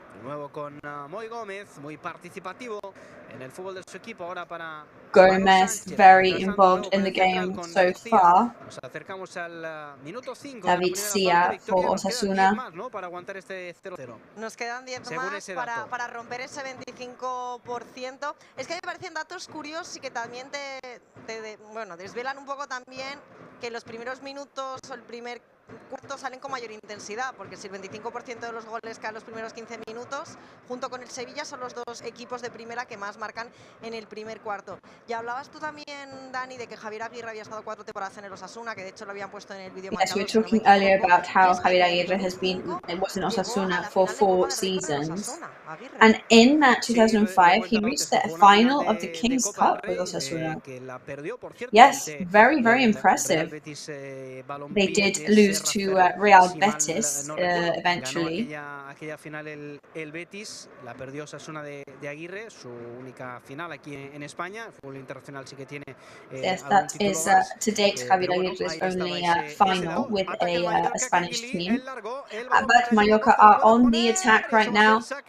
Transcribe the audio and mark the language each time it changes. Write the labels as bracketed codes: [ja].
[es] Nuevo con Moi Gómez, muy participativo en el fútbol de su equipo ahora para [en] Gomez, very involved in the game so far. [es] Nos acercamos al minuto 5. [en] David Sia for Osasuna. [es] Para aguantar este 0-0. Nos quedan 10 más para romper ese 25%. Es que me parecen datos curiosos y que también bueno, desvelan un poco también que los primeros minutos o el primer cuarto salen con mayor intensidad, porque si el 25% de los goles caen los primeros 15 minutos, junto con el Sevilla son los dos equipos de primera que más marcan en el primer cuarto. Ya hablabas tú también, Dani, de que Javier Aguirre había estado 4 temporadas en el Osasuna, que de hecho lo habían puesto en el vídeo. [en] Yes, we were talking earlier about how Javier Aguirre was in Osasuna for 4 seasons. And in that 2005, he reached the final of the King's Cup with Osasuna. Yes, very, very impressive. They did lose to Real Betis eventually. [es] Aquella final el Betis la perdió Osasuna de Aguirre, su única final aquí en España. El fútbol internacional sí que tiene. [en] Yes, that is to date Javier Aguirre's only final with a Spanish team. But Mallorca are on the attack right now.